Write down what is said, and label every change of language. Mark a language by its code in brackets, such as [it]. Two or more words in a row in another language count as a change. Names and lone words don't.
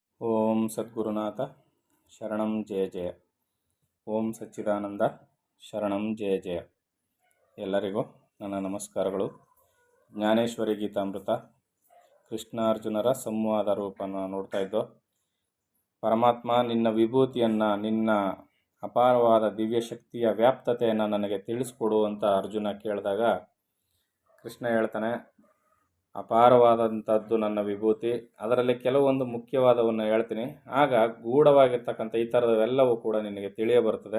[sa] ಓಂ ಸದ್ಗುರುನಾಥ ಶರಣಂ ಜಯ ಜಯ. ಓಂ ಸಚ್ಚಿದಾನಂದ ಶರಣಂ ಜಯ ಜಯ. [kn] ಎಲ್ಲರಿಗೂ ನನ್ನ ನಮಸ್ಕಾರಗಳು. ಜ್ಞಾನೇಶ್ವರಿ ಗೀತಾಮೃತ ಕೃಷ್ಣಾರ್ಜುನರ ಸಂವಾದ ರೂಪನ ನೋಡ್ತಾ ಇದ್ದೋ. ಪರಮಾತ್ಮ ನಿನ್ನ ವಿಭೂತಿಯನ್ನು, ನಿನ್ನ ಅಪಾರವಾದ ದಿವ್ಯಶಕ್ತಿಯ ವ್ಯಾಪ್ತತೆಯನ್ನು ನನಗೆ ತಿಳಿಸ್ಕೊಡು ಅಂತ ಅರ್ಜುನ ಕೇಳಿದಾಗ ಕೃಷ್ಣ ಹೇಳ್ತಾನೆ, ಅಪಾರವಾದಂಥದ್ದು ನನ್ನ ವಿಭೂತಿ, ಅದರಲ್ಲಿ ಕೆಲವೊಂದು ಮುಖ್ಯವಾದವನ್ನು ಹೇಳ್ತೀನಿ, ಆಗ ಗೂಢವಾಗಿರ್ತಕ್ಕಂಥ ಈ ಥರದವೆಲ್ಲವೂ ಕೂಡ ನಿನಗೆ ತಿಳಿಯ ಬರ್ತದೆ.